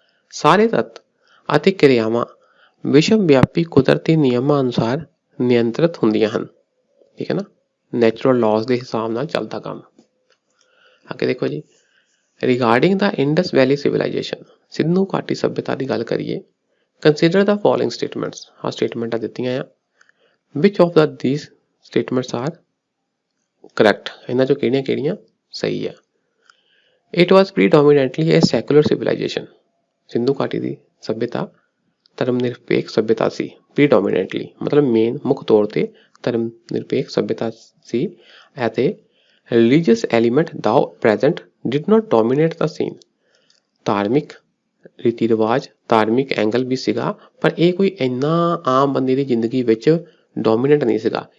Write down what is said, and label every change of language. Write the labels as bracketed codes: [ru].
[pa] ਸਾਰੇ ਤੱਤ ਅਤੇ ਕਿਰਿਆਵਾਂ ਵਿਸ਼ਵ ਵਿਆਪੀ ਕੁਦਰਤੀ ਨਿਯਮਾਂ ਅਨੁਸਾਰ ਨਿਯੰਤਰਿਤ ਹੁੰਦੀਆਂ ਹਨ, ਠੀਕ ਹੈ ਨਾ, ਨੈਚੁਰਲ ਲਾਜ਼ ਦੇ ਹਿਸਾਬ ਨਾਲ ਚੱਲਦਾ ਕੰਮ। ਅੱਗੇ ਦੇਖੋ ਜੀ, [en] regarding the Indus valley civilization, [pa] ਸਿੰਧੂ ਘਾਟੀ ਸਭਿਅਤਾ ਦੀ ਗੱਲ ਕਰੀਏ, [en] Consider the following statements. [pa] ਆਹ ਸਟੇਟਮੈਂਟਾਂ ਦਿੱਤੀਆਂ ਆ। [en] Which of these statements are correct? [pa] ਇਹਨਾਂ ਚੋਂ ਕਿਹੜੀਆਂ ਕਿਹੜੀਆਂ ਸਹੀ ਆ। [en] It was predominantly a secular civilization। [pa] Sindhu ਘਾਟੀ ਦੀ ਸਭਿਅਤਾ ਧਰਮ ਨਿਰਪੇਖ ਸਭਿਅਤਾ ਸੀ। predominantly ਮਤਲਬ ਮੇਨ, ਮੁੱਖ ਤੌਰ ਤੇ ਧਰਮ ਨਿਰਪੇਖ ਸਭਿਅਤਾ ਸੀ ਅਤੇ [en] Religious element the present did not dominate the scene. [pa] ਧਾਰਮਿਕ ਰੀਤੀ ਰਿਵਾਜ, ਧਾਰਮਿਕ ਐਂਗਲ ਵੀ ਸੀਗਾ, ਪਰ ਇਹ ਕੋਈ ਇੰਨਾ ਆਮ ਬੰਦੇ ਦੀ ਜ਼ਿੰਦਗੀ ਵਿੱਚ ਡੋਮੀਨੇਟ ਨਹੀਂ ਸੀਗਾ।